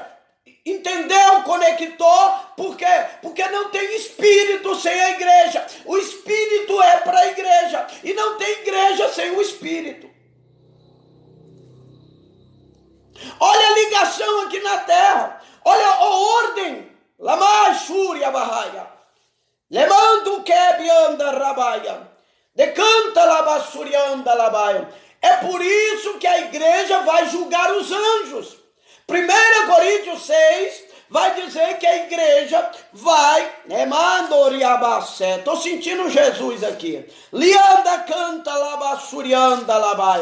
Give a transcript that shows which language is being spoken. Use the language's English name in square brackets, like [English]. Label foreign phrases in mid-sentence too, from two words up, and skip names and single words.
[Portuguese] Entendeu? Conectou? Por quê? Porque não tem Espírito sem a igreja. O Espírito é para a igreja. E não tem igreja sem o Espírito. Olha a ligação aqui na terra. Olha a ordem. Lamashúria Bahaia. Lemando kebianda rabaia. Decanta labassurianda labaia. É por isso que a igreja vai julgar os anjos. 1 Coríntios 6 vai dizer que a igreja vai, estou sentindo Jesus aqui. Lianda canta labassurianda labai.